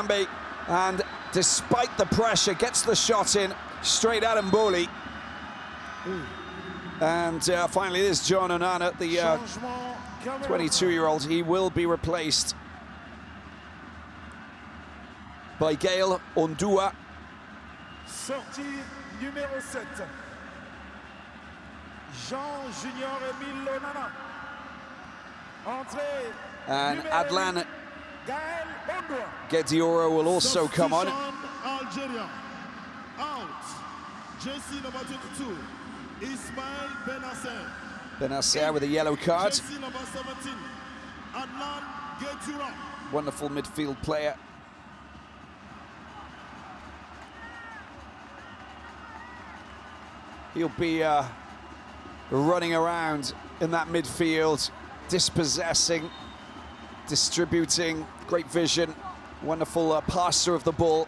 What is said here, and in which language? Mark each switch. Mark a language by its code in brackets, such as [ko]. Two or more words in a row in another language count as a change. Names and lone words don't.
[en] Toko Akambi, and despite the pressure, gets the shot in, straight at Mboli. And finally, there's John Onana, the 22-year-old. He will be replaced by Gaël Ondua. [fr] Sortie numéro 7. Jean Junior Emile Onana. Entrée. [en] And Adlan Gaël Ondua. Gedioro will also come on. Algeria. Out. Jersey number 22. Ismail Benasser. Benasser with a yellow card. Jersey number 17. Adlan Gedioro. Wonderful midfield player. He'll be running around in that midfield, dispossessing, distributing, great vision, wonderful passer of the ball.